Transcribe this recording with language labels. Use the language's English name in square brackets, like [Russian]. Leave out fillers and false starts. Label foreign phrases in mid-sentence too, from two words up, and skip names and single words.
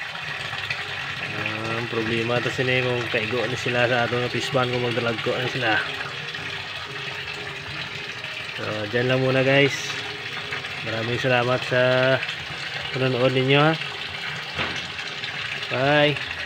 [Hiligaynon] Ang problema to sini kung kaigo ni sila sa atong [English] fish pan, [Hiligaynon] kung magdalag ko na sila. [Filipino] So dyan lang muna guys. Maraming salamat sa panonood ninyo, ha. Bye.